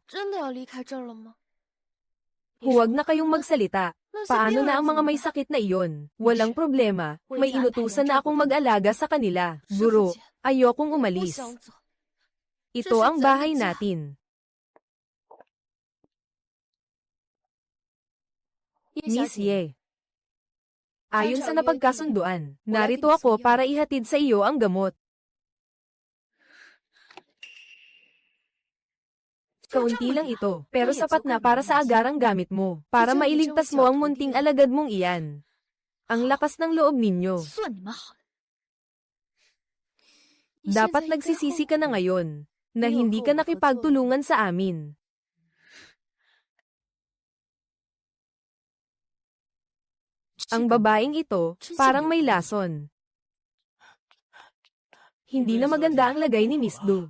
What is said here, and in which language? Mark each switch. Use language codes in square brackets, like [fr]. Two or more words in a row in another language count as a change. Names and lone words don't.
[zh] 真的要离开这儿了吗？ [tl] Huwag na kayong magsalita. Paano na ang mga may sakit na iyon? Walang problema, may inutusan na akong mag-alaga sa kanila. Guro, ayokong [zh] 不 [tl] umalis. [zh] 想走。 [tl] Ito ang bahay natin. Miss Ye. Ayon sa napagkasunduan, narito ako para ihatid sa iyo ang gamot. Kaunti lang ito, pero sapat na para sa agarang gamit mo, para mailigtas mo ang munting alagad mong iyan. Ang lakas ng loob ninyo. [zh] 算你们好。 [tl] Dapat nagsisisi ka na ngayon. na hindi ka nakipagtulungan sa amin. Ang babaeng ito, parang may lason. Hindi na maganda ang lagay ni Miss Du.